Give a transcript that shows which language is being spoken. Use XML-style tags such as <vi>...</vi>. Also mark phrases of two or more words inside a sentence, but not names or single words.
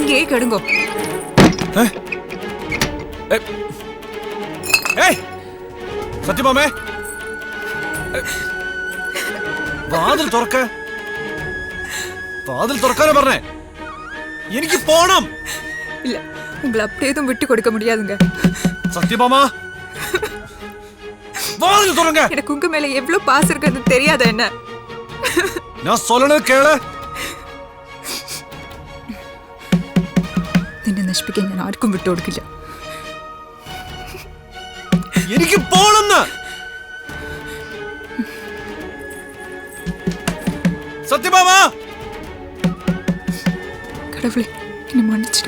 <ml>കെടുങ്കോ. സത്യമാമേ, വാതിൽ തുറക്ക. വാതിൽ തുറക്കാനാ പറഞ്ഞേ. എനിക്ക് പോണം.</ml> <ta>இல்ல, உங்களை அப்படியே எதுவும் விட்டு கொடுக்க முடியாதுங்க. சத்யபாமா, வாதில் திறங்க. எனக்கு உங்க மேல எவ்வளவு பாசம் இருக்குன்னு தெரியாத என்ன? நான் சொல்லணும் கேளு.</ta> <ml>നിന്നെ നശിപ്പിക്കാൻ ഞാൻ ആർക്കും വിട്ടുകൊടുക്കില്ല. എനിക്ക് പോണെന്ന്. സത്യഭാമ,</ml> <ta>கடவுளே என்னை മன்னிச்சிடுங்க.</ta>